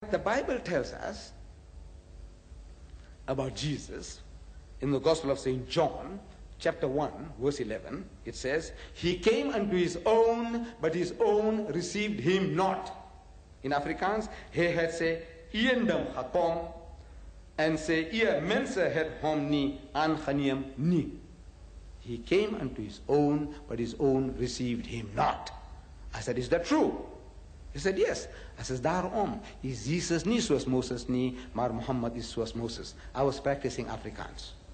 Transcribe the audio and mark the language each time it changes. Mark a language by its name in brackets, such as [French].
[English] the Bible tells us about Jesus in the Gospel of St. John, chapter 1, verse 11. It says, he came unto his own, but his own received him not. In Afrikaans, [Afrikaans] hy het sy eendom gekom, en sy eie mense het hom nie aangeneem nie. [English] He came unto his own, but his own received him not. I said, is that true? He said, yes. I said, [Afrikaans] daarom is Jesus nie soos Moses nie, maar Muhammad is soos Moses. [English] I was practicing Afrikaans.